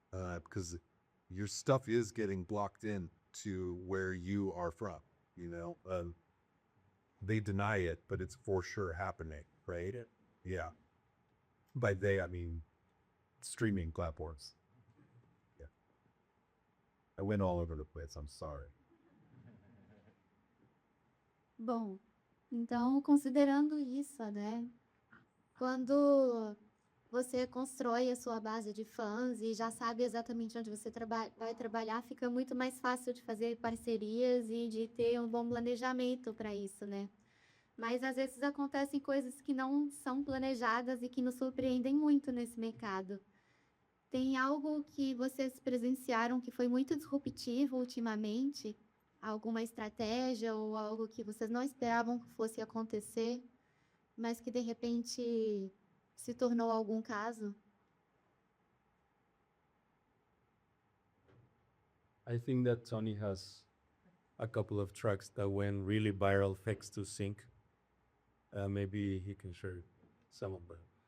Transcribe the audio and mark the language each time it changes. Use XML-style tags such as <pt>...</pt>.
<en>Because your stuff is getting blocked in to where you are from, they deny it, but it's for sure happening, right? Yeah. By they, I mean streaming platforms. Yeah. I went all over the place. I'm sorry.</en> <pt>Bom, então, considerando isso, né? Quando você constrói a sua base de fãs e já sabe exatamente onde você vai trabalhar, fica muito mais fácil de fazer parcerias e de ter um bom planejamento para isso, né? Mas às vezes acontecem coisas que não são planejadas e que nos surpreendem muito nesse mercado. Tem algo que vocês presenciaram que foi muito disruptivo ultimamente? Alguma estratégia ou algo que vocês não esperavam que fosse acontecer, mas que de repente se tornou algum caso?</pt> <en>I think that Tony has a couple of tracks that went really viral thanks to sync. Maybe he can share some of them.</en>